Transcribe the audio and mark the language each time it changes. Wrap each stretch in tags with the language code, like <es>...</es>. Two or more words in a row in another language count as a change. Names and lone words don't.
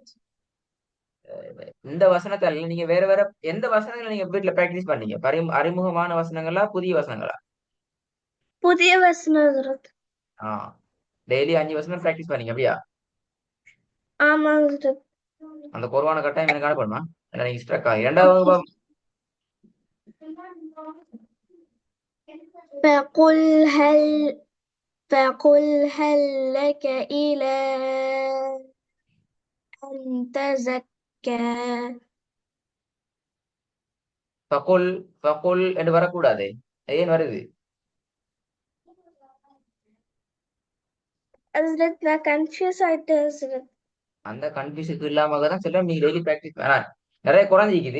<ta>இந்த வசனத்தால நீங்க வேற வேற எந்த வசனங்களை நீங்க வீட்டுல பிராக்டிஸ் பண்ணீங்க? அறிமுகமான வசனங்களா, புதிய வசனங்களா? புதிய வசனம் حضرت. டெய்லி 5 வசனம் பிராக்டிஸ் பண்ணீங்க அப்படியா? ஆமா حضرت. அந்த குர்ஆனை கட்டாயம் எனக்கு அனுப்பணுமா? ஏன்னா நீங்க ஸ்ட்ரக் ஆகி இரண்டாவது ஓகே.</ta> <ar>فقل هل فقل هل لك إلى تزكى فقل فقل</ar> <ta>என்று வரக்கூடாது. ஏன் வருது? ஹஸ்ரத் நான் கன்ஃபியூஸ் ஆயிட்டேன் ஹஸ்ரத். அந்த கன்ஃபியூஸுக்கு இல்லாம தான் சொல்ல நீங்க டெய்லி ப்ராக்டிஸ் நிறைய குறைஞ்சிக்குது.</ta>